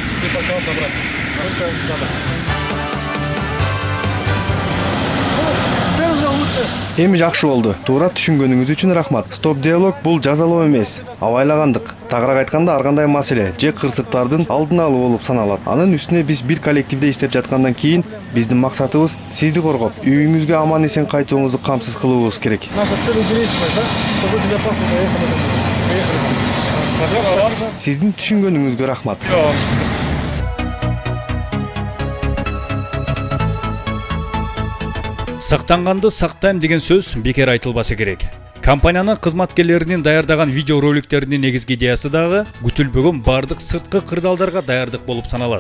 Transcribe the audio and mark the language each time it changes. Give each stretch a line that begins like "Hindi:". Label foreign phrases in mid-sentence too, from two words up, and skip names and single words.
Kyrgyz: Эми жакшы болду. Туура түшүнгөнүңүз үчүн рахмат. Стоп диалог бул жазалоо эмес, абайлагандык. Тагыраак айтканда ар кандай маселе же кырсыктардын алдын алуу болуп саналат. Анын үстүнө биз бир коллективде иштеп жаткандан кийин биздин максатыбыз сизди коргоп, үйүңүзгө аман-эсен кайтууңузду камсыз кылуубуз керек.
Russian: Наша цель уберечь да? Чтобы безопасно доехали.
Kyrgyz: Сиздин түшүнгөнүңүзгө рахмат. Сактанганды сактайм деген сөз бекер айтылбасы керек. Компаниянын кызматкерлеринин даярдаган видео роликтеринин негизги идеясы дагы күтүлбөгөн бардык сырткы кырдаалдарга даярдык болуп саналат.